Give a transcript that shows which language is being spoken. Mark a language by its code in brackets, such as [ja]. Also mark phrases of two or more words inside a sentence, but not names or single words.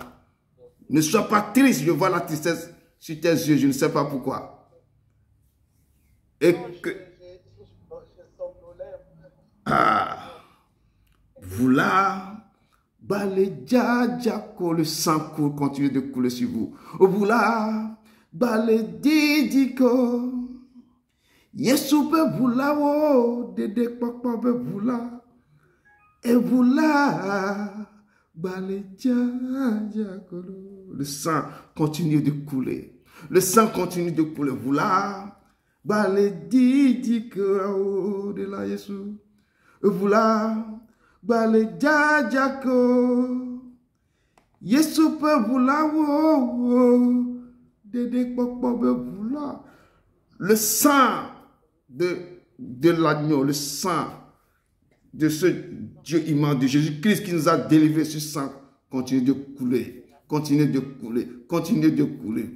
[fr] Ne sois pas triste, je vois la tristesse sur tes yeux, je ne sais pas pourquoi. Et que... Ah, vous là, le sang coule, continue de couler sur vous. Vous là, [ee] didiko, Yesu be [fr] vous là, oh, [ee] dede papa be [fr] vous là, et vous là, le sang continue de couler. Le sang continue de couler. Vous là, didiko, de la Yesu. Vous là, Yesu peut vous là, le sang de l'agneau, le sang de ce Dieu immense, de Jésus-Christ qui nous a délivrés, ce sang continue de couler, continue de couler, continue de couler.